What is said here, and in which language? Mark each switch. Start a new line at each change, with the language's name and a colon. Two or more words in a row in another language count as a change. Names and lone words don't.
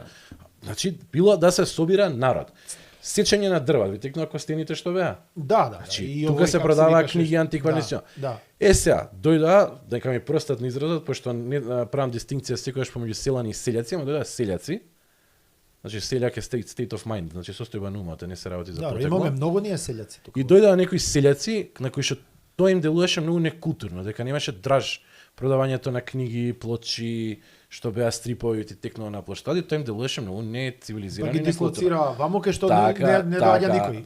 Macedonian: Значи било да се собира народ. Сечење на дрва, ви текнува костените што беа. Да. Значи, И тука овој, се како продаваа викаше, книги антиквалицион. Да. Сега, дојдоа, дека ми простат на изразот, пошто не правам дистинкција секогаш помеѓу селани и селјаци, ама дојдоа селјаци. Значи, селјак е
English: state of mind,
Macedonian: значи состојба на умот, не се работи за Да, протекло. имаме многу ние селјаци тука. И дојдоа некои селјаци на кои што тоа им делуваше многу некултурно, дека немаше драж продавањето на книги, плочи, што беа стрипови ти текнува на плоштади, тоа им делуваше многу Да нецивилизирано ги и некултурно. дислоцира ваму кај што не доаѓа никој.